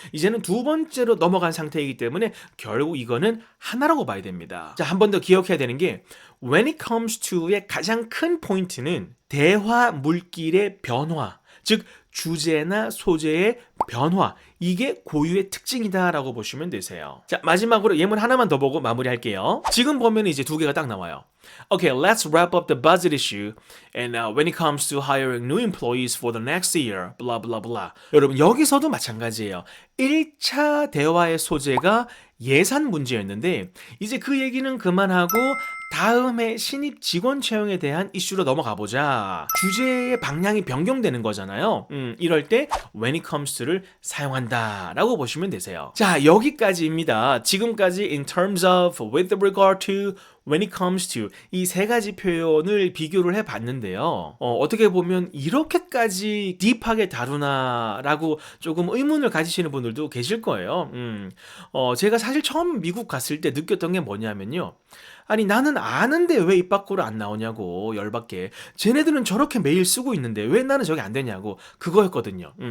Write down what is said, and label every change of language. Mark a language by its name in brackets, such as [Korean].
[Korean] 이제는 두 번째로 넘어간 상태이기 때문에 결국 이거는 하나라고 봐야 됩니다. 자, 한 번 더 기억해야 되는 게 when it comes to의 가장 큰 포인트는 대화 물길의 변화, 즉 주제나 소재의 변화, 이게 고유의 특징이다라고 보시면 되세요. 자, 마지막으로 예문 하나만 더 보고 마무리할게요. 지금 보면 이제 두 개가 딱 나와요. [English] Okay, let's wrap up the budget issue. And when it comes to hiring new employees for the next year, blah blah blah. [Korean] 여러분 여기서도 마찬가지예요. 1차 대화의 소재가 예산 문제였는데 이제 그 얘기는 그만하고 다음에 신입 직원 채용에 대한 이슈로 넘어가 보자. 주제의 방향이 변경되는 거잖아요. 이럴 때 when it comes to를 사용한다라고 보시면 되세요. 자, 여기까지입니다. 지금까지 in terms of, with regard to, when it comes to 이 세 가지 표현을 비교를 해봤는데요. 어떻게 보면 이렇게까지 딥하게 다루나라고 조금 의문을 가지시는 분들도 계실 거예요. 제가 사실 처음 미국 갔을 때 느꼈던 게 뭐냐면요. 아니 나는 아는데 왜 입 밖으로 안 나오냐고 열받게. 쟤네들은 저렇게 매일 쓰고 있는데 왜 나는 저게 안 되냐고 그거였거든요.